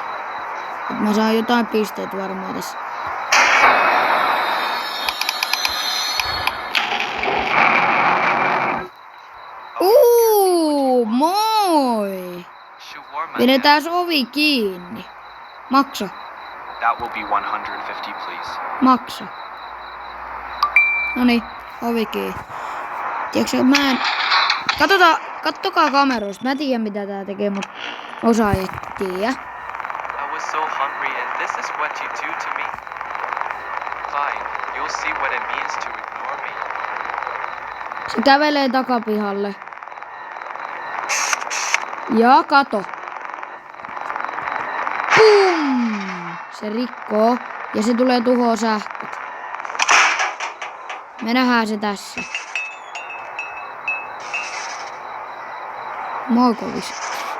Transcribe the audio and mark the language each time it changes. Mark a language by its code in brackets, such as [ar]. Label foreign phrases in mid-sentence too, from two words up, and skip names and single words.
[fi] Mä saan jotain pisteet varmaan tässä. Moi! Pidetään ovi kiinni. Maksa. [en] That will be 150, please. [fi] Maksa. Noniin, ovi kiinni. Tiedätkö, mä en... Kattokaa kameroista. Mä tiedän mitä tää tekee, mut osa ei tiedä. [en] I was so hungry and this is what you do to me? Fine, you'll see what it means to ignore me. [fi] Se kävelee takapihalle. Ja kato. Pum! se rikkoo ja se tulee tuhoa sähköt. Me nähdään se tässä. Moikovis.